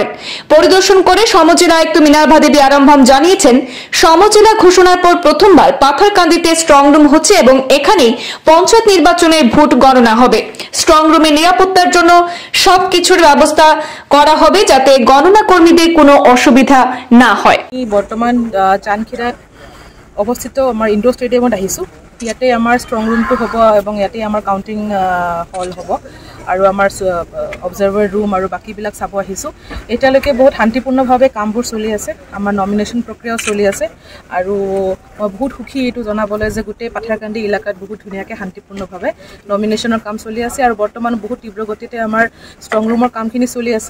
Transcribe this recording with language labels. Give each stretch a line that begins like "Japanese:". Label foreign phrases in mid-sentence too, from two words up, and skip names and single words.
Bangla: পরিদর্শন করে সমর জেলা আয়ুক্ত মিনার্ভা দেবী আরামভাম জানিয়েছেন, সমর জেলা ঘোষণার পর প্রথমবার পাথারকান্দিতে
English: strong room
Bangla: হচ্ছে এবং এখানেই পঞ্চায়েত নির্বাচনের ভোট গণনা হবে।
English: strong roomের
Bangla: নিরাপত্তার জন্য সবকিছুর ব্যবস্থা করা হবে যাতে গণনা কর্মীদের কোনো অসুবিধা না হয়।
Assamese: বর্তমান চানখিরা অবস্থিত আমার
English: indoor stadiumত
Assamese: আহিছো। ইয়াতে আমাৰ
English: strong roomটো
Assamese: হ'ব এবং ইয়াতে আমাৰ
English: counting hall
Assamese: হ'ব আৰু আমাৰ
English: observer room
Assamese: আৰু বাকীবিলাক চাব আহিছোঁ। এতিয়ালৈকে বহুত শান্তিপূৰ্ণভাৱে কামবোৰ চলি আছে। আমাৰ নমিনেশ্যন প্ৰক্ৰিয়াও চলি আছে আৰু মই বহুত সুখী এইটো জনাবলৈ যে গোটেই পাথাৰকান্দি এলেকাত বহুত ধুনীয়াকৈ শান্তিপূৰ্ণভাৱে নমিনেশ্যনৰ কাম চলি আছে আৰু বৰ্তমান বহুত তীব্ৰ গতিতে আমাৰ
English: strong roomৰ
Assamese: কামখিনি চলি আছে।